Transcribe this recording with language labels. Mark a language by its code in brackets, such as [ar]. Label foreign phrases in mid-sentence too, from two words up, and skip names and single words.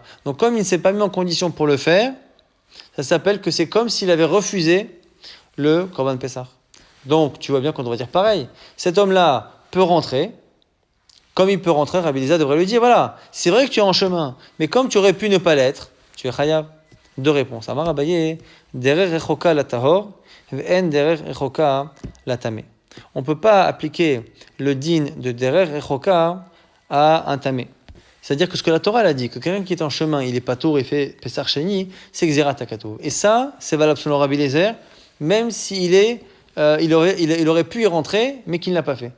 [fr] Donc, comme il ne s'est pas mis en condition pour le faire, ça s'appelle que c'est comme s'il avait refusé le [he] קרבן פסח. [fr] Donc, tu vois bien qu'on devrait dire pareil. Cet homme-là peut rentrer. Comme il peut rentrer, Rabbi Eliezer devrait lui dire, voilà, c'est vrai que tu es en chemin, mais comme tu aurais pu ne pas l'être, tu es chayav. Deux réponses. [he] אמר אביי, דרך רחוקה לטהור ואין דרך רחוקה לטמא. [fr] On ne peut pas appliquer le din de [he] דרך רחוקה [fr] à un tamé. C'est-à-dire que ce que la Torah a dit, que quelqu'un qui est en chemin, il est patour, il fait [he] פסח שני, [fr] c'est [he] גזירת הכתוב. [fr] Et ça, c'est valable selon Rabbi Eliezer, même s'il est, il aurait pu y rentrer, mais qu'il ne l'a pas fait.